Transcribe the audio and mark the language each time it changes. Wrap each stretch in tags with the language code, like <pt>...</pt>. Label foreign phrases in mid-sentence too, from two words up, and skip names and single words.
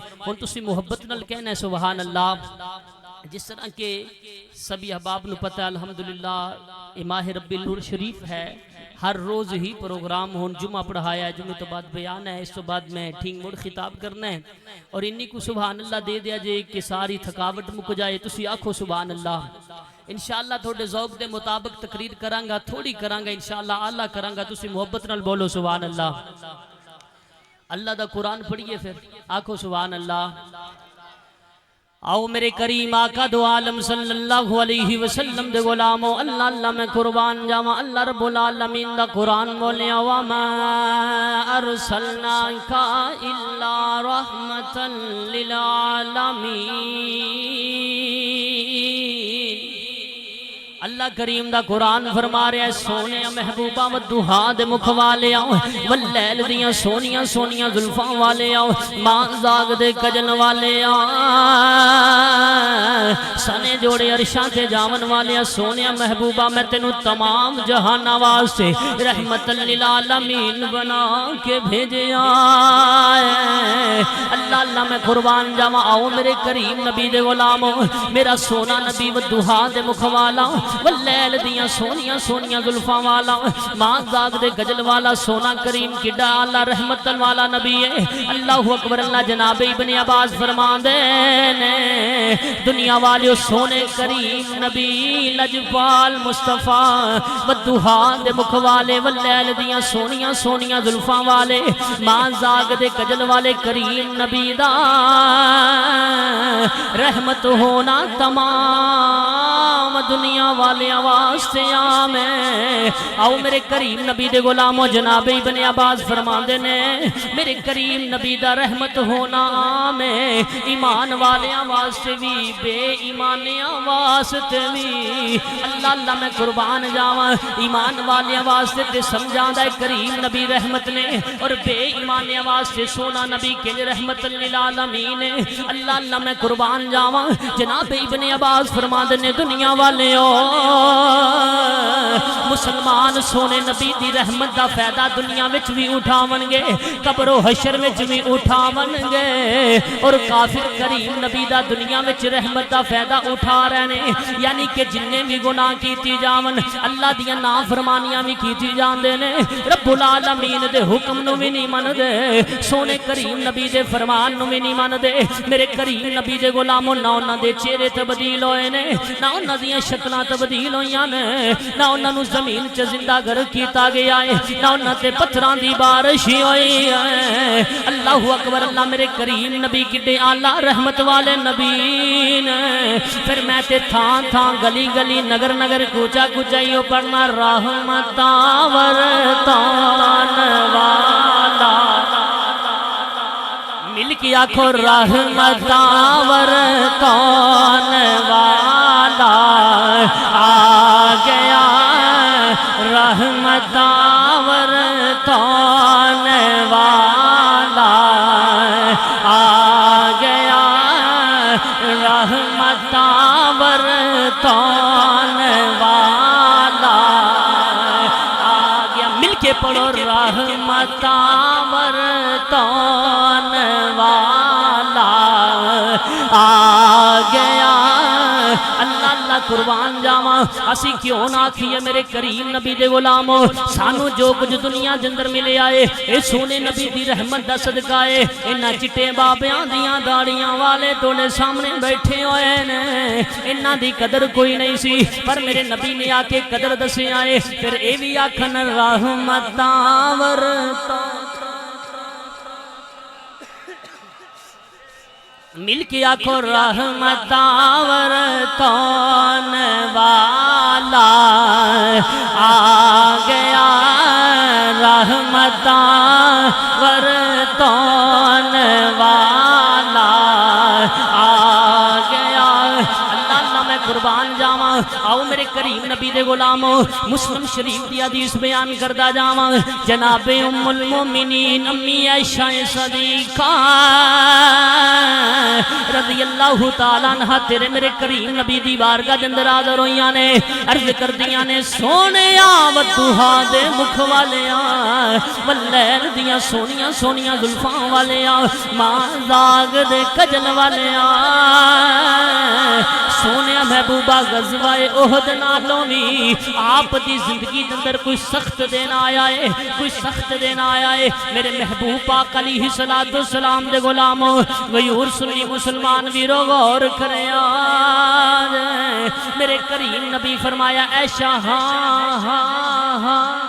<pa>اور تسی محبت نال کہنا ہے</pa> <ar>سبحان اللہ۔</ar> <pa>جس طرح کے سبھی احباب نو پتہ الحمدللہ ماہ ربی النور شریف ہے، ہر روز ہی پروگرام ہون، جمعہ پڑھایا ہے، جمعہ تو بعد بیان ہے، اس تو بعد میں ٹھینگ موڑ خطاب کرنا ہے، اور انہی کو</pa> <ar>سبحان اللہ</ar> <pa>دے دیا جائے کہ ساری تھکاوٹ مک جائے، تسی آکھو</pa> <ar>سبحان اللہ۔</ar> <pa>انشاءاللہ تھوڑے ذوق دے مطابق تقریر کرانگا، تھوڑی کرانگا انشاءاللہ اعلیٰ کرانگا، تسی محبت نال بولو</pa> <ar>سبحان اللہ۔</ar> <pa>اللہ دا قرآن پڑھئے پھر آکھو</pa> <ar>سبحان اللہ۔</ar> <pa>آؤ میرے کریم آقا دو عالم</pa> <ar>صلی اللہ علیہ وسلم</ar> <pa>دے غلامو، اللہ اللہ میں قربان جاواں،</pa> <ar>اللہ رب العالمین</ar> <pa>دا قرآن بولیا</pa> <ar>وَمَا أَرْسَلْنَاكَ إِلَّا رَحْمَةً لِلْعَالَمِينَ۔</ar> <pa>اللہ کریم دا قرآن فرما رہا ہے سونے محبوبہ ودہا دے مکھ والے آؤ، واللیل دیاں سونیاں سونیاں ظلفاں والے آؤ، ماں زاگ دے کجن والے آؤ، سنے جوڑے عرشاں تے جاون والے آؤ، سونے محبوبہ میں تینوں تمام جہان واسطے</pa> <ar>رحمت للعالمین</ar> <pa>بنا کے بھیجے آئے۔ اللہ اللہ میں قربان جاواں، آؤ میرے کریم نبی دے غلاموں، میرا سونا نبی ودہا دے مکھ والا، واللیل دیاں سونیاں سونیاں ظلفاں والا، ماں زاگ دے گجل والا، سونا کریم کڈا اللہ رحمت والا نبی ہے۔</pa> <ar>اللہ اکبر۔</ar> <pa>اللہ جناب ابن عباس فرمان دے نے دنیا والے سونے کریم نبی لجپال مصطفیٰ ودہا دے مکھ والے، واللیل دیاں سونیاں سونیاں ظلفاں والے، ماں زاگ دے گجل والے کریم نبی دا رحمت ہونا تمام دنیا والے واسطے آمیں۔ آؤ میرے کریم نبی دے غلامو، جناب ابن عباس فرماندے نے میرے کریم نبی دا رحمت ہونا آمیں، ایمان والے واسطے بھی بے ایمانیاں واسطے بھی۔ اللہ اللہ میں قربان جاواں، ایمان والے واسطے تے سمجھاں دا کریم نبی رحمت نے، اور بے ایمانیاں واسطے سونا نبی کے</pa> <ar>رحمت للعالمین۔</ar> <pa>اللہ اللہ میں قربان جاواں، جناب ابن عباس فرماندے نے دنیا والے مسلمان سونے نبی دی رحمت دا فائدہ دنیا وچ بھی اٹھاون گے، قبر و حشر وچ بھی اٹھاون گے، اور کافر کریم نبی دا دنیا وچ رحمت دا</pa> <ur>فائدہ اٹھا رہے ہیں،</ur> <pa>یعنی کہ جننے بھی گناہ کیتی جاون اللہ دیاں نافرمانیاں بھی کیتی جاندے نے،</pa> <ar>رب العالمین</ar> <pa>دے حکم نو بھی نہیں من دے، سونے کریم نبی دے فرمان نو بھی نہیں من دے۔ میرے کریم نبی دے غلاموں، نہ انہاں دے چہرے تبدیل ہوئے نے، نہ انہاں دیاں شکلاں تبدیل ہوئیاں نے، نہ انہاں نو زمین چ زندہ گر کیتا گیا ہے، نہ انہاں تے پتھراں دی بارش ہوئی ہے۔</pa> <ar>اللہ اکبر۔</ar> <pa>اللہ میرے کریم نبی کڈے اعلیٰ رحمت والے نبی نے۔ پھر میں تے تھان تھان گلی گلی نگر نگر کوچا کوچائیوں پڑھنا رحمتاں ورتان والا، مل کے آکھو رحمتاں ورتان والا آ گیا، رحمتاں ورتان والا آ گیا، رحمتاں ورتان والا آ گیا۔ مل کے پڑھو رحمتاں ورتان والا آ گیا۔ اللہ اللہ قربان جاواں اسی کیوں نہ آکھیے میرے کریم نبی دے غلامو سانو جو کچھ دنیا دے اندر ملے آئے اے سونے نبی دی رحمت دا صدقہ ہے انہاں چٹے بابیاں دیاں داڑیاں والے توڑے سامنے بیٹھے ہوئے نے انہاں دی قدر کوئی نہیں سی پر میرے نبی نے آ کے قدر دسے آئے پھر اے بھی آکھن رحمتاں ورتاں مل کے آکھو رحمتاں ورتان والا آ گیا رحمتاں ورتان والا آ گیا اللہ اللہ میں قربان جاواں آؤ میرے کریم نبی دے غلامو مسلم شریف دی حدیث بیان کردہ جاواں جناب</pa> <ar>ام المومنین</ar> <pa>امی عائشہ صدیقہ</pa> <ar>رضی اللہ تعالیٰ عنہ</ar> <pa>تیرے میرے کریم نبی دی بارگاہ دے اندر حاضر ہوئیاں نے عرض کردیاں نے سونیا ودھا دے مکھ والیاں واللیل دیاں سونیاں سونیاں زلفاں والیاں ماں زاگ دے کجل والیاں سونیا محبوبہ غزوہ احد نالوں بھی آپ دی زندگی دے اندر کوئی سخت دین آیا ہے کوئی سخت دین آیا ہے میرے محبوب پاک</pa> <ar>علیہ السلام</ar> <pa>دے غلاموں غیور سنی مسلمان ویرو غور کریں آج میرے کریم نبی فرمایا عائشہ ہاں ہاں ہاں</pa>